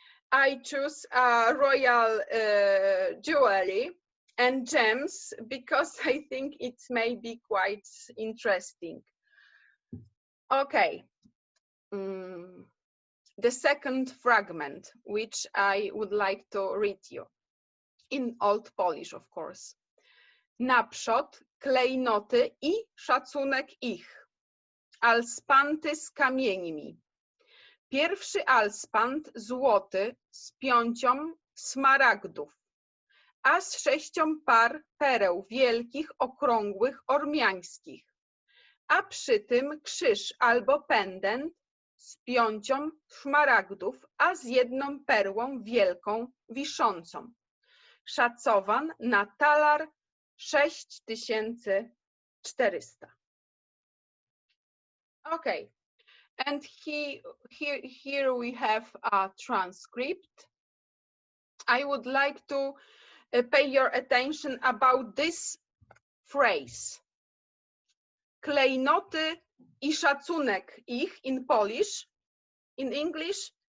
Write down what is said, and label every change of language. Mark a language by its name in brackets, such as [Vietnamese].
[English] I choose royal jewelry and gems because I think it may be quite interesting. Okay, the second fragment, which I would like to read you, in Old Polish, of course. [Polish] Naprzód klejnoty I szacunek ich, alspanty z kamieńmi. Pierwszy alspant złoty z 5 smaragdów, a z 6 par pereł wielkich, okrągłych, ormiańskich, a przy tym krzyż albo pendent z 5 szmaragdów, a z 1 perłą wielką wiszącą, szacowan na talar 6400. [English] Okay. And here we have a transcript. I would like to pay your attention about this phrase. [Polish] Klejnoty I szacunek ich [English] in Polish. In English,